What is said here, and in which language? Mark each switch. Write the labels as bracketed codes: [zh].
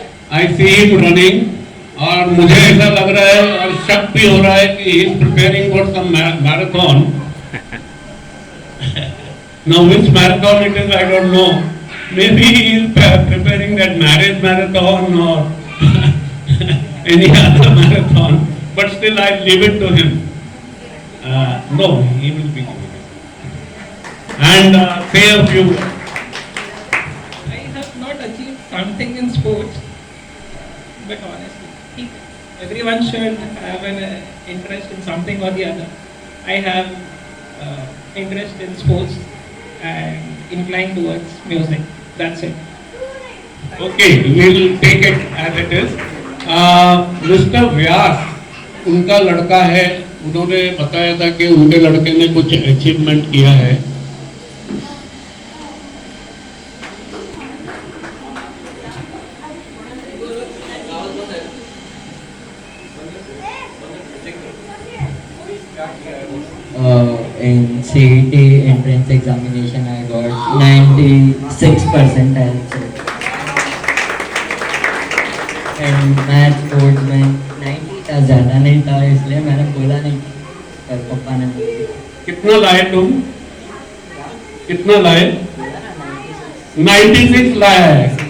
[en] I see him running [hi] और मुझे ऐसा लग रहा है और शक भी हो रहा है कि [en] he is preparing for some marathon. Now which marathon it is I don't know. Maybe he is preparing that marriage marathon or any other marathon. But still I leave it to him. No, he will be giving it. And say a few words. I have not achieved something in sports, but honestly, everyone should have an interest in something or the other. I have interest in sports and inclined towards music. That's it. Okay, we will take it as it is. Mr. [hi] व्यास, उनका लड़का है, उन्होंने बताया था कि उनके लड़के ने कुछ अचीवमेंट किया है। [en] In CET entrance examination I got 96 percentile. And math board [hi] में 90 था, ज़्यादा नहीं था, इसलिए मैंने बोला नहीं, पर पापा ने कितना लाए तुम? कितना लाए? 96 लाया है।